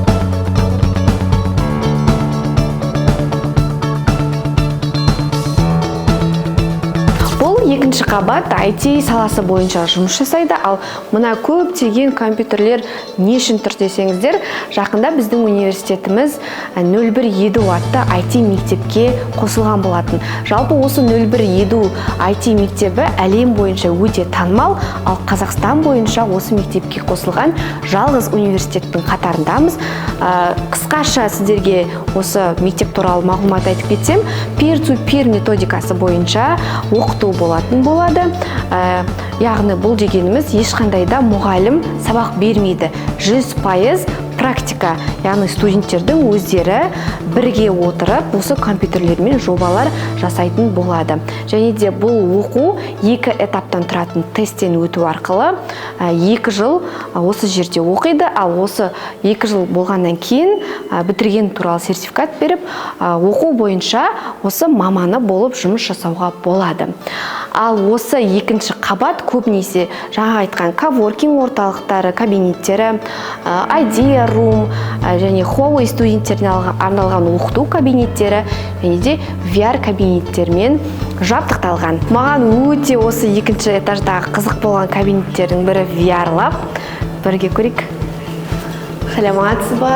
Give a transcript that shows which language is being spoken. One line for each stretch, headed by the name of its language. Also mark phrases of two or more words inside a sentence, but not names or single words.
Kazakh: Екінші қабат IT саласы бойынша жұмыс жасайды, ал мына көптеген компьютерлер не үшін тұр десеңіздер, жақында біздің университетіміз 01 Edu атты IT мектепке қосылған болатын. Жалпы осы 01 Edu IT мектебі әлем бойынша өте танымал, ал Қазақстан бойынша осы мектепке қосылған жалғыз университеттің қатарындамыз. Қысқаша сіздерге осы мектеп туралы мағлұмат айтып кетсем, peer-to-peer методикасы бойынша оқыту болады. Яғни бұл дегеніміз ешқандай да мұғалім сабақ бермейді. 100% практика, яғни студенттердің өздері бірге отырып, осы компьютерлермен жобалар жасайтын болады. Және де бұл оқу 2 этаптан тұратын тесттен өту арқылы 2 жыл осы жерде оқиды, ал осы 2 жыл болғаннан кейін бітірген туралы сертификат беріп, оқу бойынша осы маманы болып жұмыс жасауға болады. Ал осы екінші қабат көбінесе жаңа айтқан коворкинг орталықтары, кабинеттері,
English: idea room
Kazakh: және Huawei студенттеріне арналған оқыту кабинеттері және де VR кабинеттермен жабдықталған. Маған өте осы екінші этаждағы қызық болған кабинеттердің бірі VR Lab. Бірге көрейік. Сәлеметсіз ба?